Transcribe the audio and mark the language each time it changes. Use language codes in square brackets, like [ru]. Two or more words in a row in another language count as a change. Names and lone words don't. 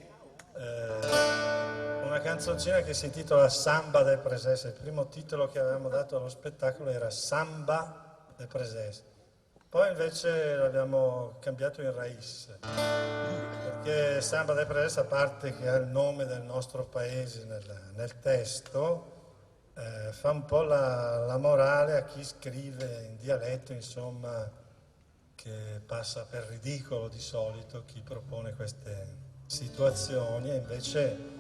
[it] una canzoncina che si intitola Samba de Preses. Il primo titolo che avevamo dato allo spettacolo era Samba de Preses, poi invece l'abbiamo cambiato in Raiz, perché Samba de Preses, a parte che ha il nome del nostro paese nel testo, fa un po' la morale a chi scrive in dialetto, insomma, che passa per ridicolo di solito chi propone queste situazioni, e invece